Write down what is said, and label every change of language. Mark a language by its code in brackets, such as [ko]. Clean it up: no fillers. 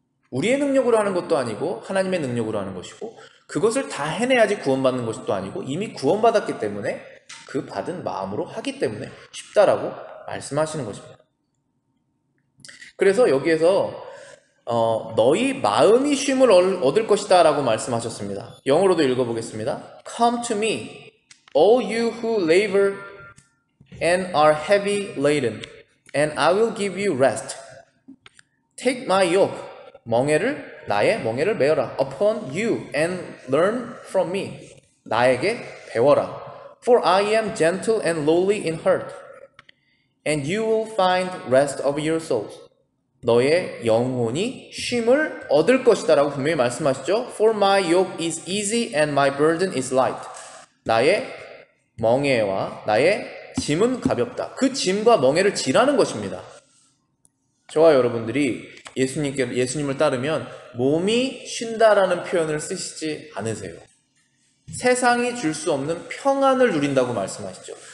[ko] 우리의 능력으로 하는 것도 아니고 하나님의 능력으로 하는 것이고, 그것을 다 해내야지 구원받는 것도 아니고 이미 구원받았기 때문에 그 받은 마음으로 하기 때문에 쉽다라고 말씀하시는 것입니다. 그래서 여기에서 너희 마음이 쉼을 얻을 것이다 라고 말씀하셨습니다. 영어로도 읽어보겠습니다. [en] Come to me, all you who labor and are heavy laden, and I will give you rest. Take my yoke, [ko] 나의 멍에를 메어라. [en] Upon you and learn from me. [ko] 나에게 배워라. [en] For I am gentle and lowly in heart, and you will find rest of your souls. [ko] 너의 영혼이 쉼을 얻을 것이다 라고 분명히 말씀하시죠. [en] For my yoke is easy and my burden is light. [ko] 나의 멍에와 나의 짐은 가볍다. 그 짐과 멍에를 지라는 것입니다. 저와 여러분들이 예수님을 따르면 몸이 쉰다라는 표현을 쓰시지 않으세요. 세상이 줄 수 없는 평안을 누린다고 말씀하시죠.